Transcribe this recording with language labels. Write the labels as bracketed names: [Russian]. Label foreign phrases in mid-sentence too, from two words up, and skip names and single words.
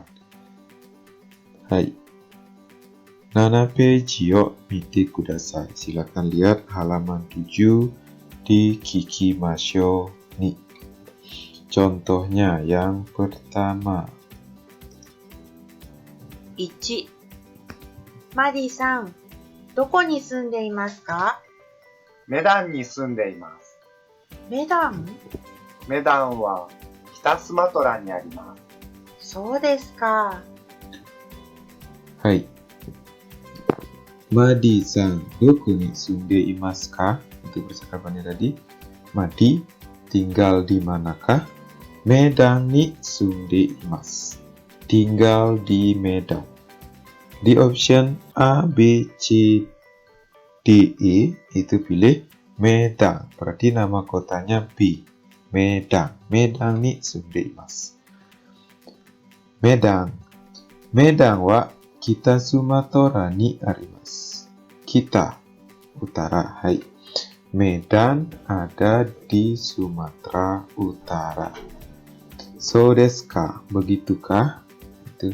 [Japanese] はい。7ページを見てください. [Indonesian] Silakan lihat halaman 7 di Kikimasho ni. Contohnya yang pertama. 1、 [Japanese] マディさん、どこに住んでいますか？メダンに住んでいます。メダン？メダンは北スマトラにあります。そうですか。 Hai. マディさん、どこに住んでいますか? [Indonesian] Itu percakapannya tadi. Madi, tinggal di manakah? [Japanese] メダンに住んでいます. [Indonesian] Tinggal di Medan. Di option A, B, C, D, E, itu pilih Medan. Berarti nama kotanya B. Medan. [Japanese] メダンに住んでいます. [Indonesian] Medan. [Japanese] メダンは北スマトラにあります. [Indonesian] Kita, utara. Hai. Medan ada di Sumatera Utara. [Japanese] そうですか? [Indonesian] Begitukah? Itu.